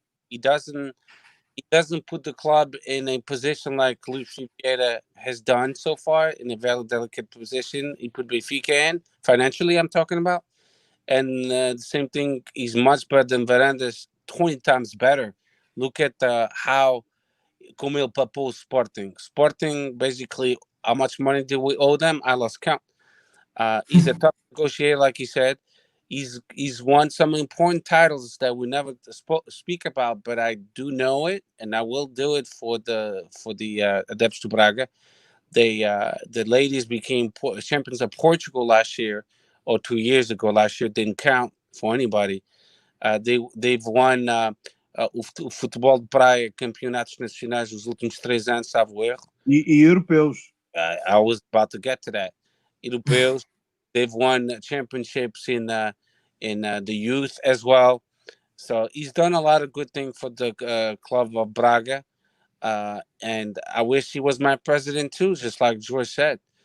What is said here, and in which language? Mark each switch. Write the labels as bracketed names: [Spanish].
[English] He doesn't put the club in a position like Luis Vieira has done so far, in a very delicate position. He put Benfica in, financially I'm talking about. And the same thing, he's much better than Varandas, 20 times better. Look at how [Portuguese] como ele papou Sporting. [English] Sporting, basically, how much money did we owe them? I lost count. He's a tough negotiator, like he said. He's won some important titles that we never speak about, but I do know it, and I will do it for the [Portuguese] Adeptos do [English] Braga. The ladies became champions of Portugal last year, or 2 years ago. Last year didn't count for anybody. They've won [Portuguese] o futebol de praia, campeonatos nacionais nos últimos 3 anos, salvo erro. E europeus. [English] I was about to get to that. Europeus. They've won championships in the youth as well. So he's done a lot of good things for the club of Braga. And I wish he was my president too, just like George said.